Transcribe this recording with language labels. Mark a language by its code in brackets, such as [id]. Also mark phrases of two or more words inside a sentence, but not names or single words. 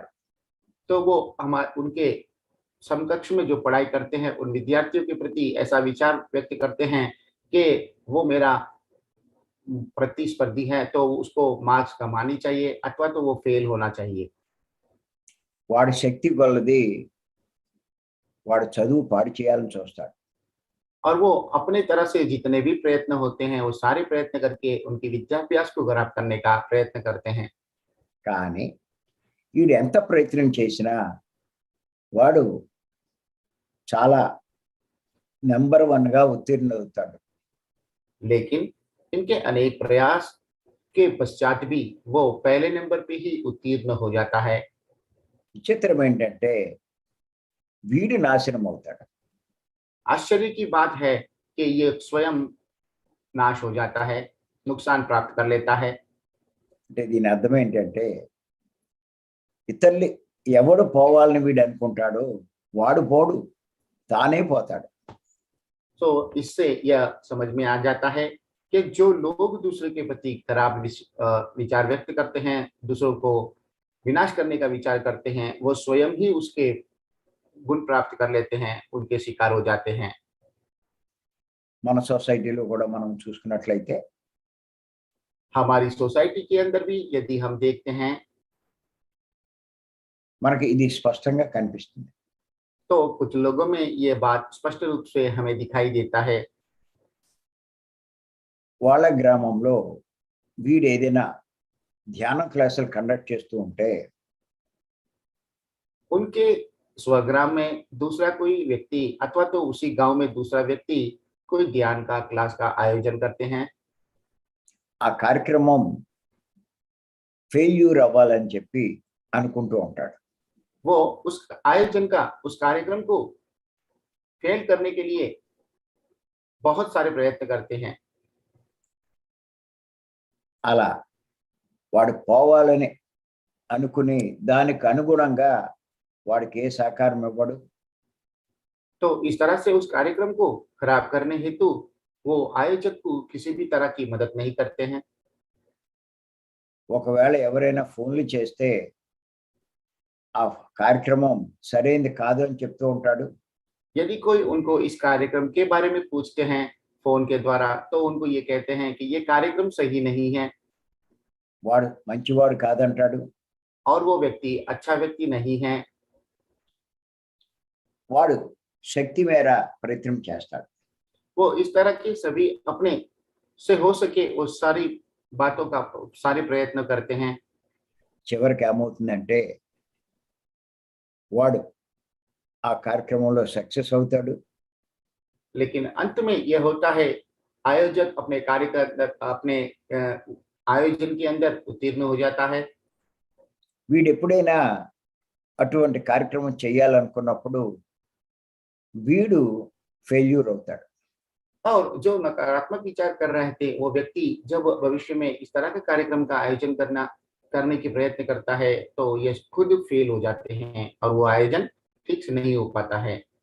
[hi] तो वो हमारे उनके समकक्ष में जो पढ़ाई करते हैं उन विद्यार्थियों के प्रति ऐसा विचार व्यक्त करते हैं कि वो मेरा प्रतिस्पर्धी है तो उसको मार्क्स कमानी चाहिए अथवा तो वो फेल होना चाहिए। [te] వాడి శక్తి కొలది వాడు చదువు పాడు చేయాలని చూస్తాడు. [hi] और वो अपने तरह से जितने भी प्रयत्न होते हैं वो सारे प्रयत्न करके उनकी विद्याभ्यास को खराब करने का प्रयत्न करते हैं। [te] కానీ వీడు ఎంత ప్రయత్నం చేసినా వాడు చాలా నెంబర్ 1గా ఉత్తీర్ణ అవుతాడు. [hi] लेकिन इनके अनेक प्रयास के पश्चात भी वो पहले नंबर पे ही उत्तीर्ण हो जाता है। [te] విచిత్రం ఏంటంటే వీడు నాశనం అవుతాడు. [hi] आश्चर्य की बात है कि ये स्वयं नाश हो जाता है, नुकसान प्राप्त कर लेता है। [te] అంటే దీని అర్థం ఏంటంటే ఇతరులు ఎవడు పోవాలని వీడు అనుకుంటాడో వాడు పోడు, తానే పోతాడు. [hi] तो इससे यह समझ में आ जाता है कि जो लोग दूसरे के प्रति खराब विचार व्यक्त करते हैं, दूसरों को विनाश करने का विचार करते हैं, वो स्वयं ही उसके गुण प्राप्त कर लेते हैं, उनके शिकार हो जाते हैं। [te] మన సొసైటీలో కూడా మనం చూసుకున్నట్లయితే [hi] हमारी सोसाइटी के अंदर भी यदि हम देखते हैं [te] మనకి ఇది స్పష్టంగా కనిపిస్తుంది. [hi] तो कुछ लोगों में ये बात स्पष्ट रूप से हमें दिखाई देता है। [te] వాళ్ళ గ్రామంలో వీడు ఏదైనా ధ్యాన క్లాసులు కండక్ట్ చేస్తూ ఉంటే [hi] उनके स्वग्राम में दूसरा कोई व्यक्ति अथवा तो उसी गांव में दूसरा व्यक्ति कोई ज्ञान का क्लास का आयोजन करते हैं। [te] ఆ కార్యక్రమం ఫెయిల్యూర్ అవ్వాలని చెప్పి అనుకుంటూ ఉంటాడు. [hi] वो उस आयोजन का उस कार्यक्रम को फेल करने के लिए बहुत सारे प्रयत्न करते हैं। [te] అలా వాడు పోవాలని అనుకుని దానికి అనుగుణంగా వాడికి ఏ సహకారం ఇవ్వడు. [hi] तो इस तरह से उस कार्यक्रम को खराब करने हेतु वो आयोजक को किसी भी तरह की मदद नहीं करते हैं। [te] ఒకవేళ ఎవరైనా ఫోన్లు చేస్తే ఆ కార్యక్రమం సరైనది కాదు అని చెప్తూ ఉంటాడు. [hi] यदि कोई उनको इस कार्यक्रम के बारे में पूछते हैं फोन के द्वारा तो उनको ये कहते हैं कि ये कार्यक्रम सही नहीं है [te] వాడు మంచివాడు కాదంటాడు. [hi] और वो व्यक्ति अच्छा व्यक्ति नहीं है। [te] వాడు శక్తి మేర ప్రయత్నం చేస్తాడు. [hi] वो इस तरह के सभी अपने से हो सके वो सारी बातों का सारे प्रयत्न करते हैं। [te] చివరికి ఏమవుతుందంటే వాడు ఆ కార్యక్రమంలో సక్సెస్ అవుతాడు. [hi] लेकिन अंत में यह होता है आयोजक अपने कार्य के अंदर अपने आयोजन के अंदर उत्तीर्ण हो जाता है। [te] వీడు ఎప్పుడైనా అటువంటి కార్యక్రమం చేయాలనుకున్నప్పుడు వీడు ఫెయిల్యూర్ అవుతాడు. [hi] और जो नकारात्मक विचार कर रहे थे वो व्यक्ति जब भविष्य में इस तरह के कार्यक्रम का आयोजन करने की प्रयत्न करता है तो ये खुद फेल हो जाते हैं और वो आयोजन ठीक से नहीं हो पाता है।